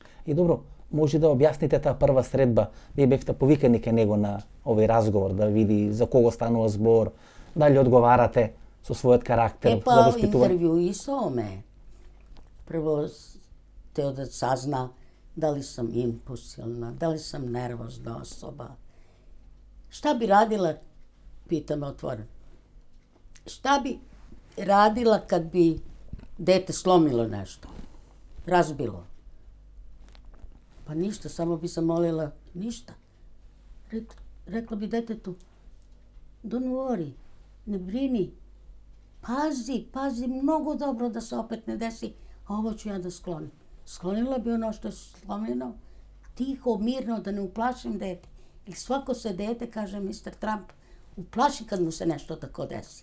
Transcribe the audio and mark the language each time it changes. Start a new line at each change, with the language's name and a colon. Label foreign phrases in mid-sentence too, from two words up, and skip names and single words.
Macedonian: И добро, може да објасните таа прва средба. Вие бевте повикани кај него на овој разговор да види за кого станува збор, дали одговарате со својот карактер за воспитување? Интервју и со ме.
Serbian: Прво тео да сазна дали сум импулсивна, дали сум нервозна особа. Šta bi radila, pita me otvoreno, šta bi radila kad bi dete slomilo nešto, razbilo? Pa ništa, samo bi se molila, ništa. Rekla bi detetu,
English: don't worry,
Serbian: ne brini, pazi mnogo dobro da se opet ne desi, a ovo ću ja da sklonim. Sklonila bi ono što je slomljeno, tiho, mirno, da ne uplašim dete. Ili svako se dete, kaže Mr. Trump, uplaši kad mu se nešto tako desi.